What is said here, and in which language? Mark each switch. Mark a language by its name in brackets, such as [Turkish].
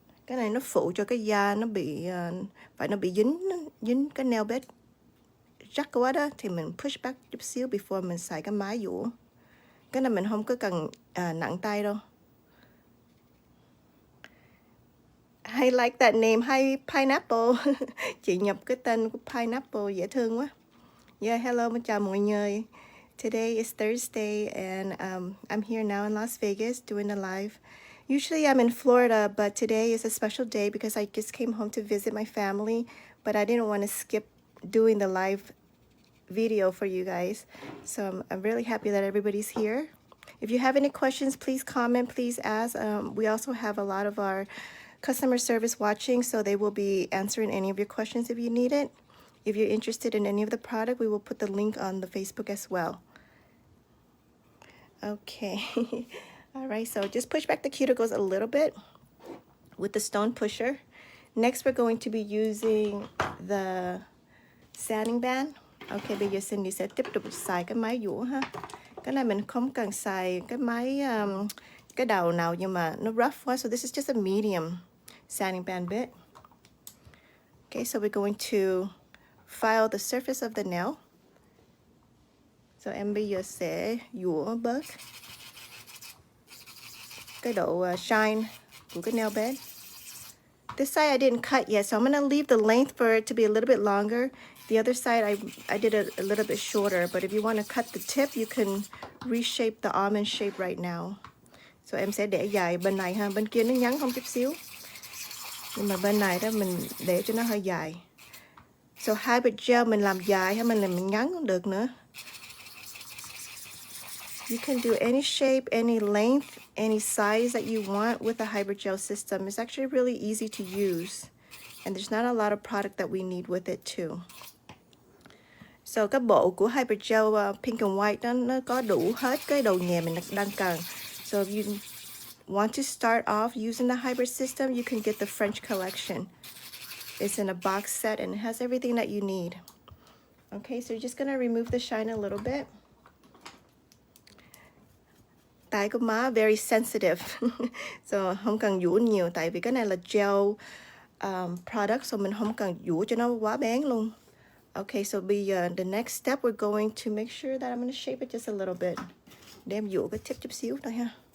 [Vietnamese] Cái này nó phụ cho cái da nó bị nó bị dính cái nail bed rắc quá đó thì mình push back chút xíu before mình xài cái máy dũa. Cái này mình không có cần nặng tay đâu. [English] I like that name. Hi Pineapple. [Vietnamese] Chị nhập cái tên của Pineapple dễ thương quá. Yeah, hello, chào mọi người. [English] Today is Thursday and I'm here now in Las Vegas doing a live. Usually I'm in Florida, but today is a special day because I just came home to visit my family, but I didn't want to skip doing the live video for you guys. So I'm really happy that everybody's here. If you have any questions, please comment, please ask. We also have a lot of our customer service watching, so they will be answering any of your questions if you need it. If you're interested in any of the product, we will put the link on the Facebook as well. Okay. All right, so just push back the cuticles a little bit with the stone pusher. Next, we're going to be using the sanding band. [Vietnamese] Okay, bây giờ Cindy sẽ tiếp tục xài cái máy dũa ha. Cái này mình không cần xài cái máy cái đầu nào nhưng mà nó rough quá, [English] so this is just a medium sanding band bit. Okay, so we're going to file the surface of the nail. [Vietnamese] So em bây giờ sẽ dũa bớt cái độ shine của cái nail bed. [English] This side I didn't cut yet, so I'm going to leave the length for it to be a little bit longer. The other side I did it a little bit shorter, but if you want to cut the tip, you can reshape the almond shape right now. [Vietnamese] So em sẽ để dài bên này ha, bên kia nó ngắn không chút xíu. Nhưng mà bên này đó mình để cho nó hơi dài. So Hybrid Gel mình làm dài hay mình làm ngắn cũng được nữa. [English] You can do any shape, any length, any size that you want with the hybrid gel system. It's actually really easy to use. And there's not a lot of product that we need with it too. [Vietnamese] So cái bộ của hybrid gel pink and white đó, nó có đủ hết cái đầu nhẹ mình đang cần. [English] So if you want to start off using the hybrid system, you can get the French collection. It's in a box set and it has everything that you need. Okay, so you're just gonna remove the shine a little bit. [Vietnamese] Tay của má [English] very sensitive. [Vietnamese] So không cần vũ nhiều tại vì cái này là gel product, so mình không cần vũ cho nó quá bén luôn. [English] Okay, so the next step we're going to make sure that I'm going to shape it just a little bit. [Vietnamese] Để em vũ cái tip chút xíu thôi ha.